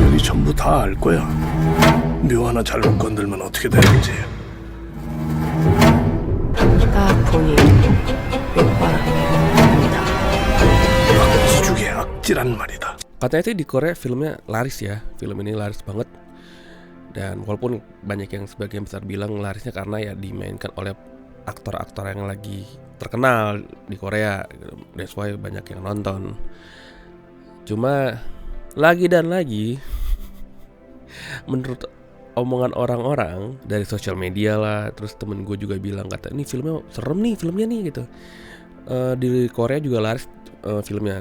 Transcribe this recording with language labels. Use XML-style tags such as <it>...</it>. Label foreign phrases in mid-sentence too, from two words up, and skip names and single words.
<ko>전부 다 알 거야. 묘 하나 잘못 건들면 어떻게 되는지. 딱 보니 맥바랍니다. 악지중의 악지란 말이다.</ko> <id>Katanya sih di Korea filmnya laris ya. Film ini laris banget. Dan walaupun banyak yang sebagian besar bilang larisnya karena ya dimainkan oleh aktor-aktor yang lagi terkenal di Korea,</id> <en>that's why</en> <id>banyak yang nonton. Cuma lagi dan lagi menurut omongan orang-orang dari sosial media lah, terus temen gue juga bilang kata ini filmnya serem nih filmnya nih gitu. Di Korea juga laris filmnya.</id>